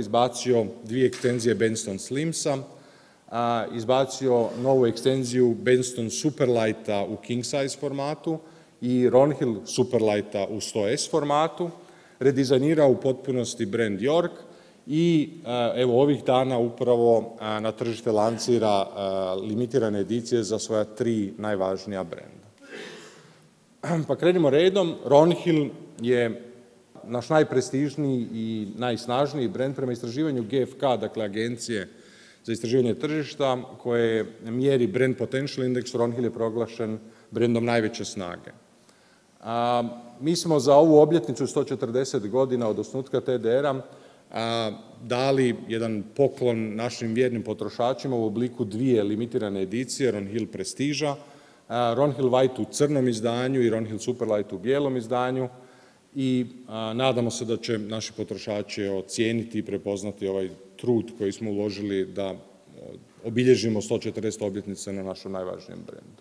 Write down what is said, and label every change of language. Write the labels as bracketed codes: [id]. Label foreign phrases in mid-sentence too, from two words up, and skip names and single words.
[hr] izbacio 2 ekstenzije Benston Slimsa, izbacio novu ekstenziju Benston Superlighta u [en] king size [hr] formatu i Ronhill Superlighta u 100S formatu, redizajnirao u potpunosti brand York i evo ovih dana upravo na tržište lancira limitirane edicije za svoja 3 najvažnija brenda. Pa krenimo redom. Ronhill je naš najprestižniji i najsnažniji brend prema istraživanju GfK, dakle Agencije za istraživanje tržišta, koje mjeri [en] brand potential index. [hr] Ronhill je proglašen brendom najveće snage. Mi smo za ovu obljetnicu 140 godina od osnutka TDR-a dali jedan poklon našim vjernim potrošačima u obliku 2 limitirane edicije Ronhill Prestige-a, Ronhill White u crnom izdanju i Ronhill Superlight u bijelom izdanju i nadamo se da će naši potrošači ocijeniti i prepoznati ovaj trud koji smo uložili da obilježimo 140 obljetnice na našem najvažnijem brendu.